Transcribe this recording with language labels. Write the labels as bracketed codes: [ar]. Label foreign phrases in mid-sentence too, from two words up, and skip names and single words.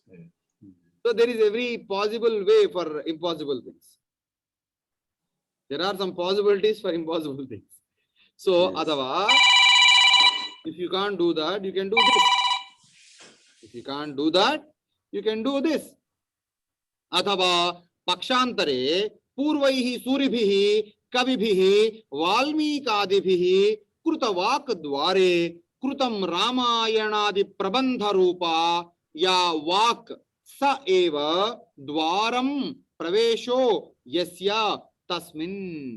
[en] So there is every possible way for impossible things. There are some possibilities for impossible things. So, Yes. Adava, if you can't do that, you can do this. If you can't do that, you can do this. [sa] अथवा, पक्षान्तरे, पूर्वैः सूरिभिः, कविभिः, वाल्मीक्यादिभिः, कृतवाक् द्वारे, कृतम् रामायणादि प्रबन्ध रूपा, या वाक् सा एव, द्वारम् प्रवेशो, यस्य तस्मिन्.